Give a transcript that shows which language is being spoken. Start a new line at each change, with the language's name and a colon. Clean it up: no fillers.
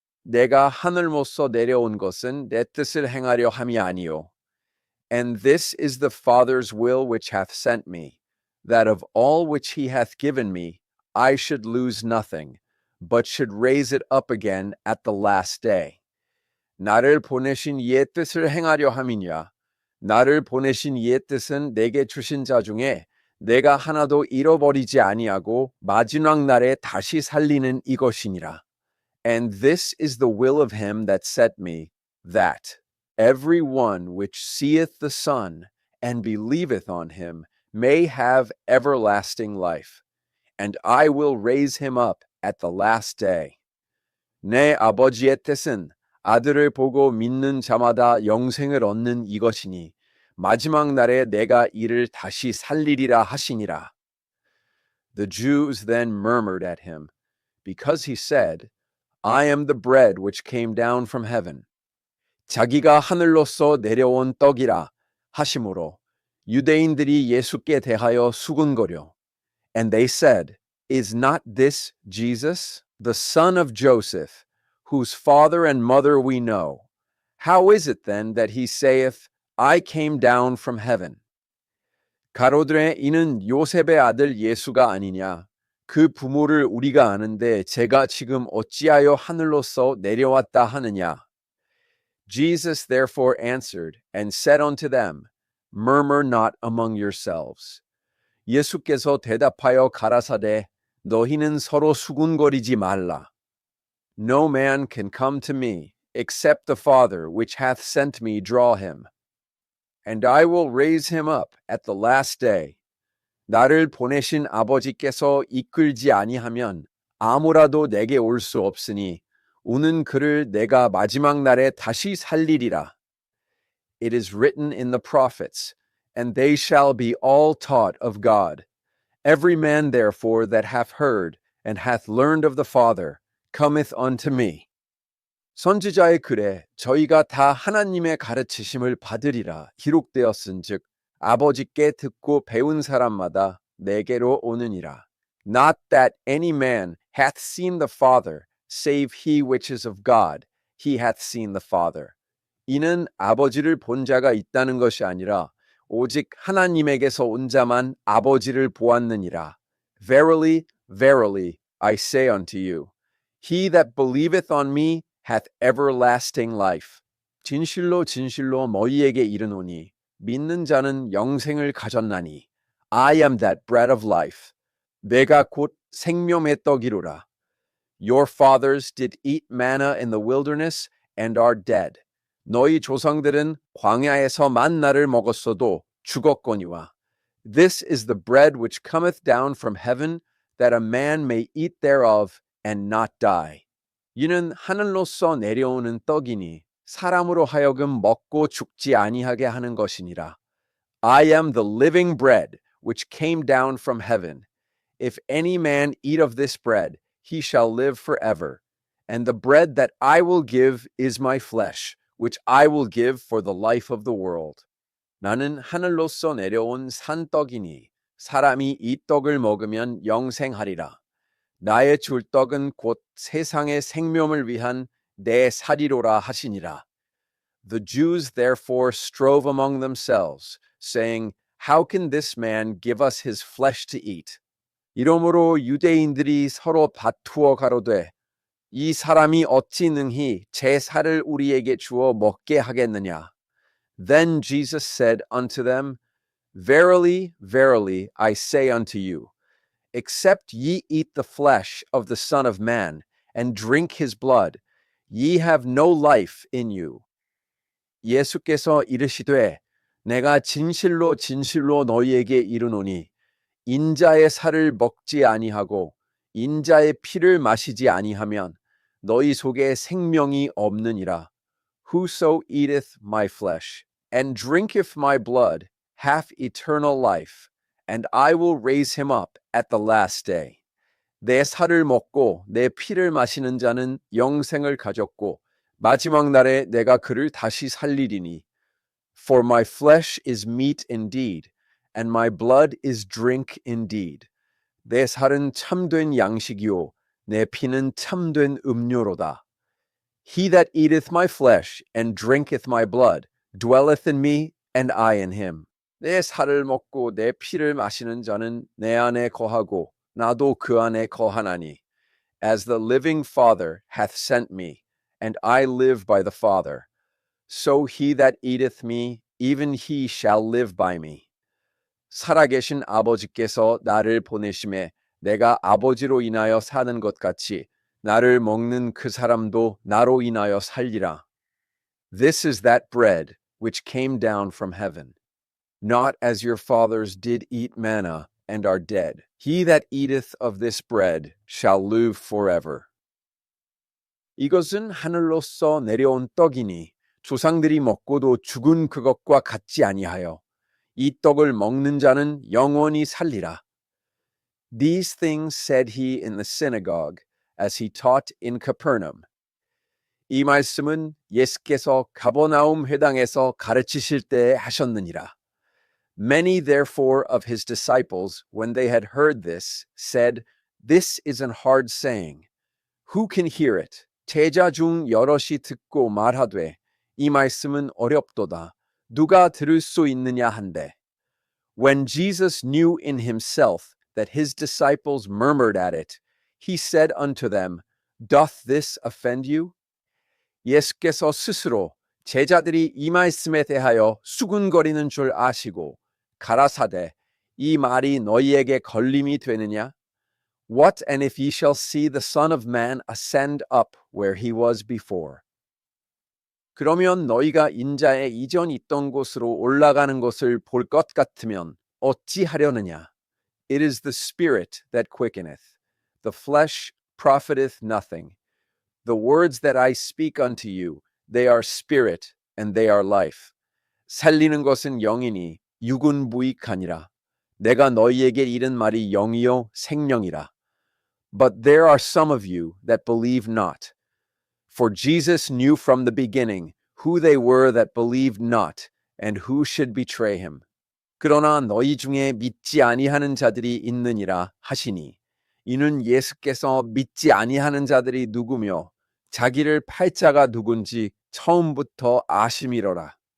Korean: 내가 하늘로서 내려온 것은 내 뜻을 행하려 함이 아니요.
English: And this is the Father's will which hath sent me, that of all which he hath given me, I should lose nothing, but should raise it up again at the last day.
Korean: 나를 보내신 이의 뜻을 행하려 함이냐? 나를 보내신 이의 뜻은 내게 주신 자 중에 내가 하나도 잃어버리지 아니하고 마지막 날에 다시 살리는 이것이니라.
English: And this is the will of him that sent me, that every one which seeth the Son and believeth on him may have everlasting life, and I will raise him up at the last day.
Korean: 내 아버지의 뜻은 아들을 보고 믿는 자마다 영생을 얻는 이것이니 마지막 날에 내가 이를 다시 살리리라 하시니라.
English: The Jews then murmured at him, because he said, I am the bread which came down from heaven.
Korean: 자기가 하늘로서 내려온 떡이라 하심으로 유대인들이 예수께 대하여 수군거려.
English: And they said, Is not this Jesus, the son of Joseph, whose father and mother we know? How is it then that he saith, I came down from heaven?
Korean: 가로되 이는 요셉의 아들 예수가 아니냐? 그 부모를 우리가 아는데 제가 지금 어찌하여 하늘로서 내려왔다 하느냐?
English: Jesus therefore answered and said unto them, Murmur not among yourselves.
Korean: 예수께서 대답하여 가라사대 너희는 서로 수군거리지 말라.
English: No man can come to me, except the Father which hath sent me draw him. And I will raise him up at the last day.
Korean: 나를 보내신 아버지께서 이끌지 아니하면 아무라도 내게 올 수 없으니 오는 그를 내가 마지막 날에 다시 살리리라.
English: It is written in the prophets, and they shall be all taught of God. Every man therefore that hath heard and hath learned of the Father cometh unto me.
Korean: 선지자의 글에 저희가 다 하나님의 가르치심을 받으리라 기록되었은즉 아버지께 듣고 배운 사람마다 내게로 오느니라.
English: Not that any man hath seen the Father, save he which is of God, he hath seen the Father.
Korean: 이는 아버지를 본 자가 있다는 것이 아니라 오직 하나님에게서 온 자만 아버지를 보았느니라.
English: Verily, verily, I say unto you, he that believeth on me hath everlasting life.
Korean: 진실로 진실로 너희에게 이르노니 믿는 자는 영생을 가졌나니
English: I am that bread of life.
Korean: 내가 곧 생명의 떡이로라.
English: Your fathers did eat manna in the wilderness and are dead.
Korean: 너희 조상들은 광야에서 만나를 먹었어도 죽었거니와.
English: This is the bread which cometh down from heaven, that a man may eat thereof and not die.
Korean: 이는 하늘로서 내려오는 떡이니 사람으로 하여금 먹고 죽지 아니하게 하는 것이니라.
English: I am the living bread which came down from heaven. If any man eat of this bread, he shall live forever. And the bread that I will give is my flesh, which I will give for the life of the world.
Korean: 나는 하늘로서 내려온 산떡이니 사람이 이 떡을 먹으면 영생하리라. 나의 줄 떡은 곧 세상의 생명을 위한 내 살이로라 하시니라.
English: The Jews therefore strove among themselves, saying, How can this man give us his flesh to eat?
Korean: 이러므로 유대인들이 서로 다투어 가로되 이 사람이 어찌 능히 제 살을 우리에게 주어 먹게 하겠느냐?
English: Then Jesus said unto them, Verily, verily, I say unto you, except ye eat the flesh of the Son of Man, and drink his blood, ye have no life in you.
Korean: 예수께서 이르시되 내가 진실로 진실로 너희에게 이르노니 인자의 살을 먹지 아니하고 인자의 피를 마시지 아니하면 너희 속에 생명이 없느니라.
English: Whoso eateth my flesh and drinketh my blood hath eternal life, and I will raise him up at the last day.
Korean: 내 살을 먹고 내 피를 마시는 자는 영생을 가졌고 마지막 날에 내가 그를 다시 살리리니.
English: For my flesh is meat indeed, and my blood is drink indeed.
Korean: 내 살은 참된 양식이요 내 피는 참된 음료로다.
English: He that eateth my flesh and drinketh my blood dwelleth in me, and I in him.
Korean: 내 살을 먹고 내 피를 마시는 자는 내 안에 거하고 나도 그 안에 거하나니.
English: As the living Father hath sent me, and I live by the Father, so he that eateth me, even he shall live by me.
Korean: 살아계신 아버지께서 나를 보내심에 내가 아버지로 인하여 사는 것 같이 나를 먹는 그 사람도 나로 인하여 살리라.
English: This is that bread which came down from heaven, not as your fathers did eat manna and are dead. He that eateth of this bread shall live forever.
Korean: 이것은 하늘로서 내려온 떡이니 조상들이 먹고도 죽은 그것과 같지 아니하여 이 떡을 먹는 자는 영원히 살리라.
English: These things said he in the synagogue, as he taught in Capernaum.
Korean: 이 말씀은 예수께서 가버나움 회당에서 가르치실 때에 하셨느니라.
English: Many therefore of his disciples, when they had heard this, said, This is an hard saying. Who can hear it?
Korean: 제자 중 여럿이 듣고 말하되 이 말씀은 어렵도다. 누가 들을 수 있느냐 한데.
English: When Jesus knew in himself that his disciples murmured at it, he said unto them, Doth this offend you?
Korean: 예수께서 스스로 제자들이 이 말씀에 대하여 수군거리는 줄 아시고 가라사대 이 말이 너희에게 걸림이 되느냐?
English: What and if ye shall see the Son of Man ascend up where he was before?
Korean: 그러면 너희가 인자의 이전 있던 곳으로 올라가는 것을 볼 것 같으면 어찌 하려느냐?
English: It is the Spirit that quickeneth. The flesh profiteth nothing. The words that I speak unto you, they are spirit and they are life.
Korean: 살리는 것은 영이니 육은 무익하니라. 내가 너희에게 이른 말이 영이요 생명이라.
English: But there are some of you that believe not. For Jesus knew from the beginning who they were that believed not, and who should betray him.
Korean: 그러나 너희 중에 믿지 아니하는 자들이 있느니라 하시니, 이는 예수께서 믿지 아니하는 자들이 누구며 자기를 팔 자가 누군지 처음부터 아심이로라.